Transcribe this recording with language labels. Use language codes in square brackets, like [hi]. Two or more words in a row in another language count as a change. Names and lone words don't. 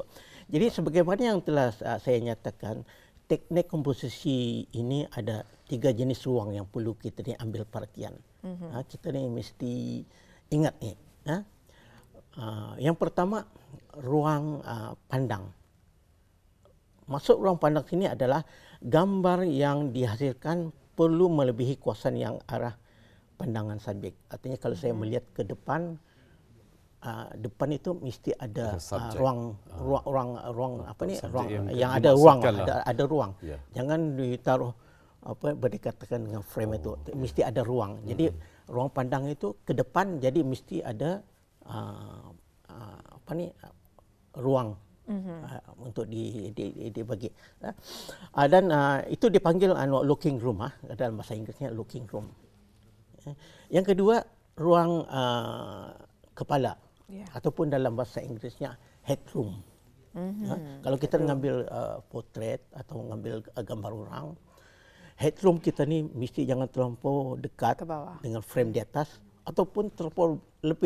[ms] Jadi sebagaimana yang telah saya nyatakan, teknik komposisi ini ada 3 jenis ruang yang perlu kita ni ambil perhatian. Kita ni mesti ingat ni. Yang pertama, ruang pandang. Maksud ruang pandang sini adalah gambar yang dihasilkan perlu melebihi kuasaan yang arah pandangan subjek. Artinya kalau saya melihat ke depan, depan itu mesti ada ruang yang ada ruang, ada ruang. Yeah. Jangan ditaruh berdekatan dengan frame itu, mesti ada ruang. Jadi ruang pandang itu ke depan, jadi mesti ada ruang untuk dibagi. Dan itu dipanggil [en] looking room, [ms] dalam bahasa Inggerisnya [en] looking room. [ms] Yang kedua, ruang kepala, ataupun dalam bahasa Inggerisnya headroom. Kalau kita mengambil potret atau mengambil gambar orang, headroom kita ni mesti jangan terlampau dekat dengan frame di atas, ataupun terlampau lebih.